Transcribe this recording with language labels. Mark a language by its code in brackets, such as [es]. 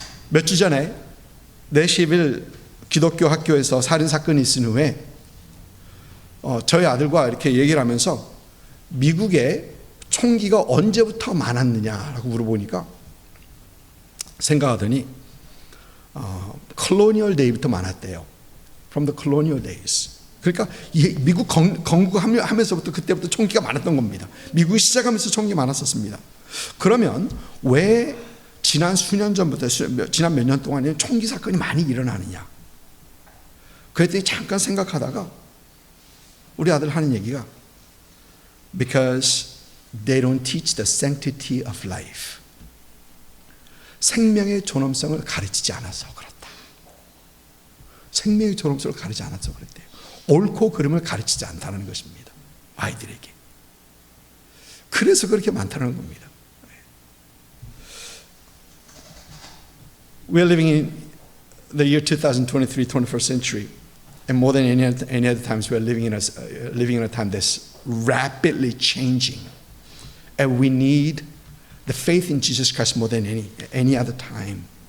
[ko] 몇 주 전에 내시빌 기독교 학교에서 살인사건이 있은 후에 저희 아들과 이렇게 얘기를 하면서 미국에 총기가 언제부터 많았느냐라고 물어보니까 생각하더니 [en] colonial day [ko] 부터 많았대요. [en] From the colonial days. [ko] 그러니까 미국 건국하면서부터 그때부터 총기가 많았던 겁니다. 미국이 시작하면서 총기가 많았었습니다. 그러면 왜 지난 수년 전부터 지난 몇 년 동안에 총기 사건이 많이 일어나느냐? 그랬더니 잠깐 생각하다가 우리 아들 하는 얘기가 [en] Because they don't teach the sanctity of life. [ko] 생명의 존엄성을 가르치지 않아서 그렇다. 생명의 존엄성을 가르치지 않아서 그랬대요. 옳고 그름을 가르치지 않다는 것입니다. 아이들에게. 그래서 그렇게 많다는 겁니다. [en] We are living in the year 2023, 21st century. And more than any other times, we are living in a time that's rapidly changing. And we need the faith in Jesus Christ more than any other time.